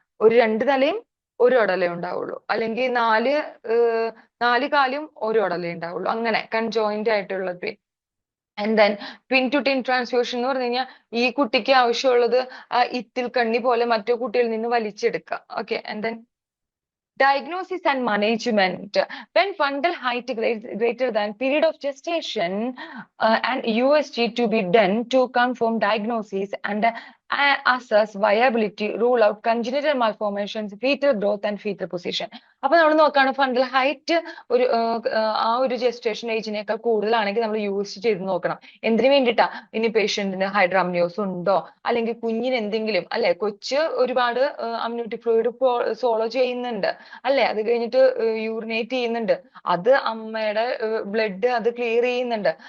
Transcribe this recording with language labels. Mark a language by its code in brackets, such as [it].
[ml] ഒരു 2 തലയും ഒരു ഉടലേ ഉണ്ടാവുള്ളൂ, അല്ലെങ്കിൽ 4 കാലും ഒരു ഉടലേ ഉണ്ടാവുള്ളൂ. അങ്ങനെ കൺജോയിന്റ് ആയിട്ടുള്ള twin. [en] And then twin to twin transfusion [ml] എന്ന് പറഞ്ഞു കഴിഞ്ഞാൽ ഈ കുട്ടിക്ക് ആവശ്യമുള്ളത് ഇത്തിൽ കണ്ണി പോലെ മറ്റു കുട്ടിയിൽ നിന്ന് വലിച്ചെടുക്കുക. [en] Okay, and then diagnosis and management. When fundal height greater than period of gestation and USG to be done to confirm diagnosis and assess viability, rule out congenital malformations, fetal growth and fetal position. [ml] അപ്പൊ നമ്മൾ നോക്കുകയാണ് fundal height ആ ഒരു gestation ഏജിനേക്കാൾ കൂടുതലാണെങ്കിൽ നമ്മൾ use ചെയ്ത് നോക്കണം. എന്തിനു വേണ്ടിയിട്ടാ? ഇനി പേഷ്യന്റിന് ഹൈഡ്രാമ്നിയോസ് ഉണ്ടോ, അല്ലെങ്കിൽ കുഞ്ഞിന് എന്തെങ്കിലും, അല്ലെ, കൊച്ച് ഒരുപാട് അമ്നിയോട്ടിക് ഫ്ലൂയിഡ് സോളോ ചെയ്യുന്നുണ്ട്, അല്ലെ, അത് കഴിഞ്ഞിട്ട് യൂറിനേറ്റ് ചെയ്യുന്നുണ്ട്, അത് അമ്മയുടെ ബ്ലഡ് അത് ക്ലിയർ ചെയ്യുന്നുണ്ട്.